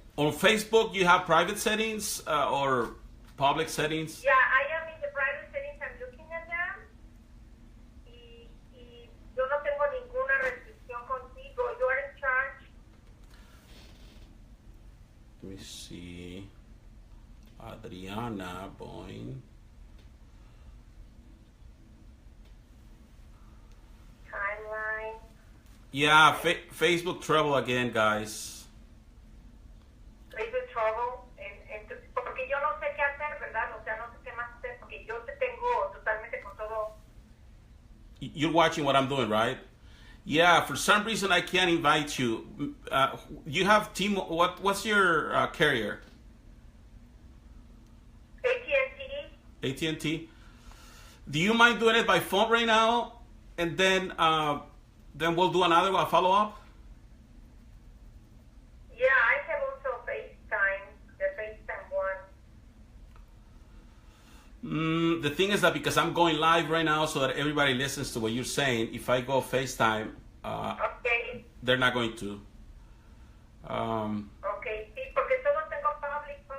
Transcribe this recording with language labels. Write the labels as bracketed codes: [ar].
[en] On Facebook, you have private settings or public settings? Yeah, I am in the private settings. I'm looking at them. [es] Y yo no tengo ninguna restricción contigo. [en] You are in charge. Let me see. Adriana Boyne. Timeline. Yeah, Facebook trouble again, guys. Facebook trouble. [es] Porque yo no sé qué hacer, ¿verdad? O sea, no sé qué más hacer porque yo te tengo totalmente con todo. [en] You're watching what I'm doing, right? Yeah, for some reason I can't invite you. You have team. What's your carrier? AT&T. AT&T. Do you mind doing it by phone right now, and then we'll do another one, follow up? Yeah, I have also FaceTime, the FaceTime one. The thing is that because I'm going live right now, so that everybody listens to what you're saying. If I go FaceTime, Okay. they're not going to. [es] Okay, sí, porque solo tengo public.